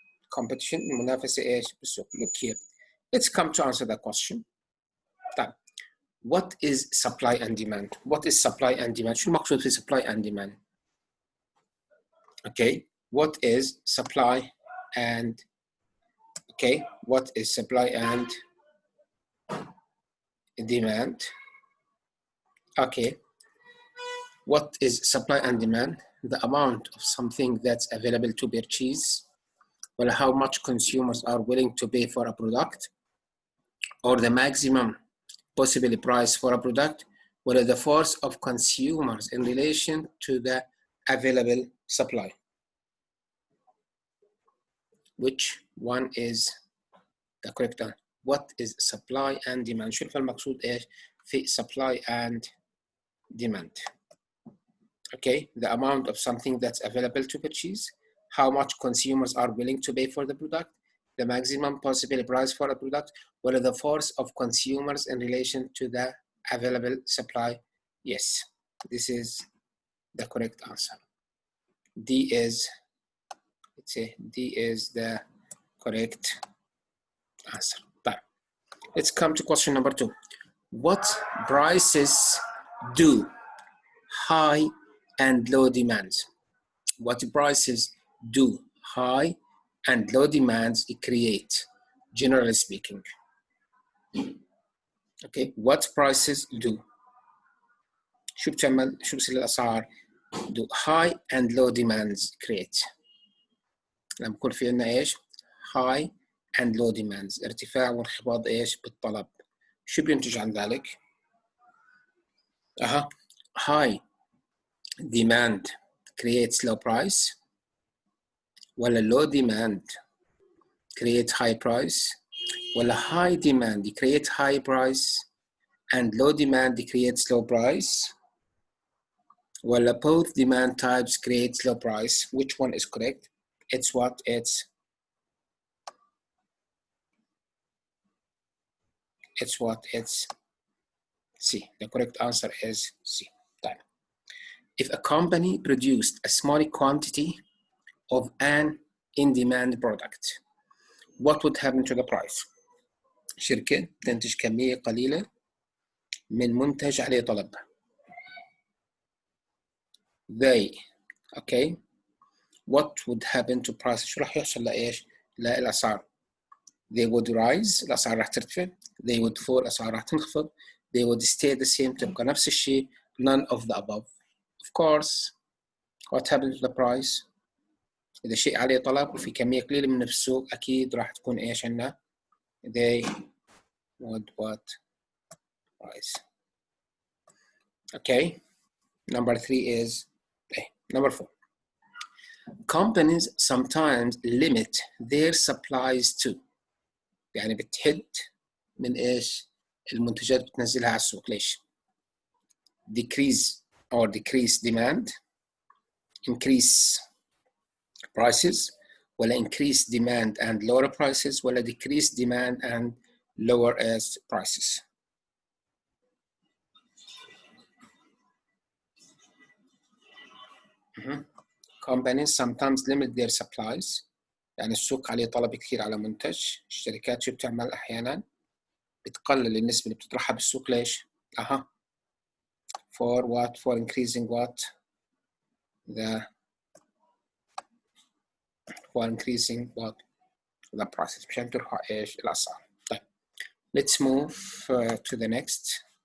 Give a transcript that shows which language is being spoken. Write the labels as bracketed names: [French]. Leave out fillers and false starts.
[Arabic] Competition المنافسة بالسوق. [English] Look here, let's come to answer that question. طيب, what is supply and demand? What is supply and demand? [Arabic] شو المقصود في [English] supply and demand? Okay, what is supply and what is supply and demand? Okay, what is supply and demand? The amount of something that's available to purchase, or how much consumers are willing to pay for a product, or the maximum possible price for a product, or the force of consumers in relation to the available supply. Which one is the correct answer? What is supply and demand? [Arabic] شوف المقصود ايش في supply and demand. [English] Okay, the amount of something that's available to purchase, how much consumers are willing to pay for the product, the maximum possible price for a product, what are the force of consumers in relation to the available supply. Yes, this is the correct answer. D is the correct answer. But let's come to question number 2. What prices do high and low demands? What prices do high and low demands create, generally speaking? Okay, what prices do [Arabic] شو بصير الأسعار [English] do high and low demands create. [Arabic] لما يكون في عندنا ايش [English] high and low demands، [Arabic] ارتفاع وانخفاض ايش بالطلب. شو بينتج عن ذلك؟ [English] high demand creates low price ولا low demand create high price ولا high demand create high price and low demand creates low price ولا both demand types create low price? Which one is correct? It's what? It's what? It's C. The correct answer is C. طيب. If a company produced a small quantity of an in-demand product, what would happen to the price? [Arabic] شركة تنتج كمية قليلة من منتج عليه طلب. [English] They, okay, what would happen to price؟ [Arabic] شو راح يحصل لإيش؟ للأسعار. [English] They would rise، [Arabic] الأسعار راح ترتفع. [English] They would fall، [Arabic] الأسعار راح تنخفض. [English] They would stay the same، [Arabic] تبقى نفس الشيء. [English] None of the above. Of course, what happens to the price؟ [Arabic] إذا شيء عليه طلب وفي كمية قليلة منه في السوق أكيد راح تكون إيش عندنا؟ [English] They would what? Rise. [Arabic] Okay. [English] Number 3 is number 4. Companies sometimes limit their supplies to، [Arabic] يعني بتحد من إيش؟ المنتجات بتنزلها على السوق. [English] ليش؟ decrease demand، increase prices، ولا increase demand and lower prices، ولا decrease demand and lower as prices. Companies sometimes limit their supplies، [Arabic] يعني السوق عليه طلب كثير على منتج. الشركات شو بتعمل أحيانا؟ بتقلل النسبة اللي بتطرحها بالسوق. [English] ليش؟ for what? For increasing what? for increasing what? The prices. [Arabic] مشان ترفع إيش؟ الأسعار. [English] طيب. Let's move to the next.